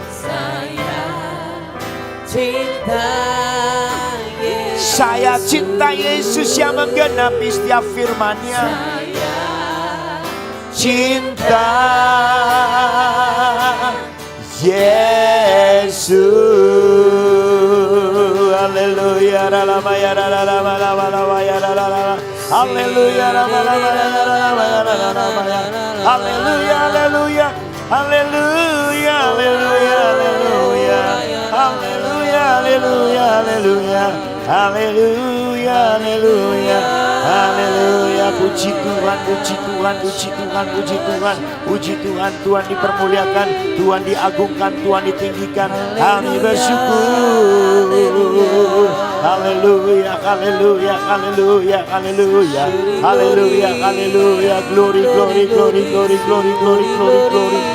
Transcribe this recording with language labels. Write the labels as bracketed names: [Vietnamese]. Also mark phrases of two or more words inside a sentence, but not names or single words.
[Indonesian] Saya cinta Yesus yang menggenapi setiap firman-Nya. Cinta Yesus. Haleluya. Haleluya. Haleluya. Haleluya. Haleluya. Haleluya. Haleluya. Haleluya. Haleluya. Haleluya. Haleluya. Haleluya. Puji Tuhan, puji Tuhan, puji Tuhan, puji Tuhan. Puji Tuhan, Tuhan dipermuliakan, Tuhan diagungkan, Tuhan ditinggikan. Kami bersyukur. Haleluya. Haleluya. Haleluya. Haleluya. Haleluya. Haleluya. [English] Glory, glory, glory, glory, glory, glory, glory, glory.